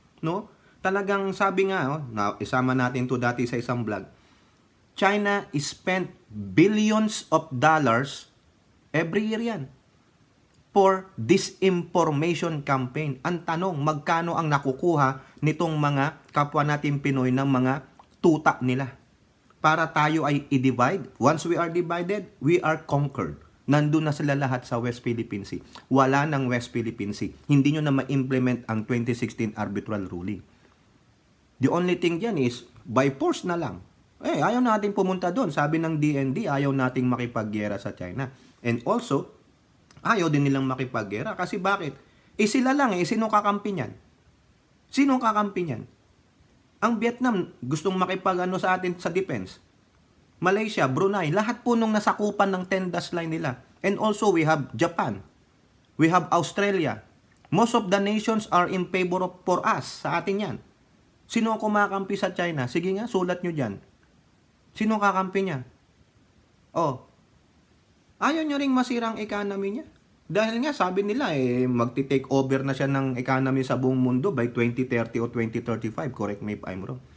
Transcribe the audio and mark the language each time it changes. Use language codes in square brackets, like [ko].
[tl] No? Talagang sabi nga, isama natin to dati sa isang vlog, [en] China spent billions of dollars every year yan for disinformation campaign. [tl] Ang tanong, magkano ang nakukuha nitong mga kapwa natin Pinoy ng mga tuta nila? Para tayo ay i-divide. [en] Once we are divided, we are conquered. [tl] Nandun na sila lahat sa West Philippine Sea. Wala ng West Philippine Sea. Hindi nyo na ma-implement ang 2016 arbitral ruling. [en] The only thing [tl] dyan is, by force na lang. Ayaw natin pumunta doon. Sabi ng DND, ayaw nating makipaggera sa China. And also, ayaw din nilang makipaggera. Kasi bakit? Sila lang sino kakampi niyan? Sino kakampi niyan? Ang Vietnam, gustong makipag sa atin sa defense. Malaysia, Brunei, lahat po nung nasakupan ng 10-dash line nila. [en] And also, we have Japan. We have Australia. Most of the nations are in favor of for us. [tl] Sa atin yan. Sino ang kumakampi sa China? Sige nga, sulat nyo dyan. Sino kakampi niya? Ayaw nyo ring masirang economy niya. Dahil nga, sabi nila, magti-take over na siya ng economy sa buong mundo by 2030 o 2035. [en] Correct me if I'm wrong.